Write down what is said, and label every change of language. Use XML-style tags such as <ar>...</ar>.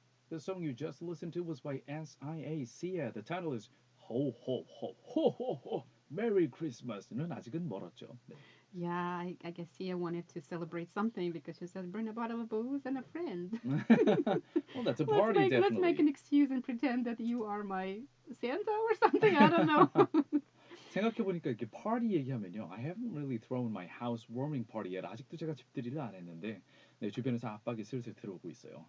<en>The song you just listened to was by SIA Sia. The title is Ho Ho Ho Ho Ho Ho Merry Christmas는</en> <ko>아직은 멀었죠. 네.</ko> <en>Yeah, I guess Sia wanted to celebrate something because she said, bring a bottle of booze and a friend. Well, that's a party, definitely. Let's make an excuse and pretend that you are my Santa or something. I don't know.</en> <ko>생각해보니까 이렇게 party 얘기하면요.</ko> <en>I haven't really thrown my housewarming party yet.</en> <ko>아직도 제가 집들이를 안 했는데 네, 주변에서 압박이 슬슬 들어오고 있어요.</ko>